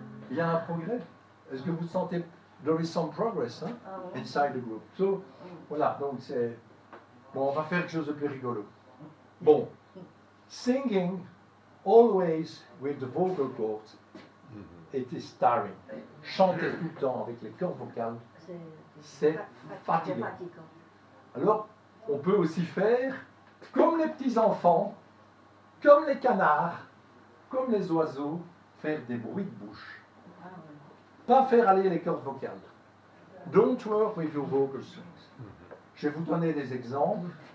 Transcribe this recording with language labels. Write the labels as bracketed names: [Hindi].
[French] Il y a un progrès. Est-ce que vous sentez [English] there is some progress [French] hein, Ah, ouais. [English] inside the group? So, [French] voilà, donc c'est... Bon, on va faire quelque chose de plus rigolo. [English] Bon, singing always with the vocal cords, it is tiring. [French] Chanter tout le temps avec les cordes vocales, c'est fatigant. Alors, on peut aussi faire comme les petits-enfants, comme les canards, comme les oiseaux, faire des bruits de bouche. Pas faire aller les cordes vocales. [English] Don't work with your vocal strings. [French] Je vais vous donner des exemples.